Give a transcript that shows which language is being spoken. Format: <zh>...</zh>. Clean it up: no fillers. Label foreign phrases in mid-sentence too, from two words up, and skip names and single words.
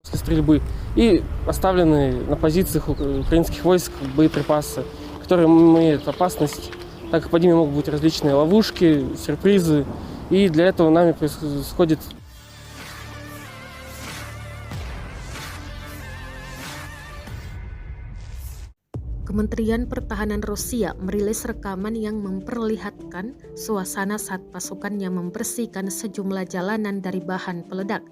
<ru>стрельбы и оставлены на позициях украинских войск боеприпасы, которые имеют опасность, так как под ними могут быть различные ловушки, сюрпризы, и для этого нами происходит.</ru> <id>Kementerian Pertahanan Rusia merilis rekaman yang memperlihatkan suasana saat pasukannya membersihkan sejumlah jalanan dari bahan peledak.</id>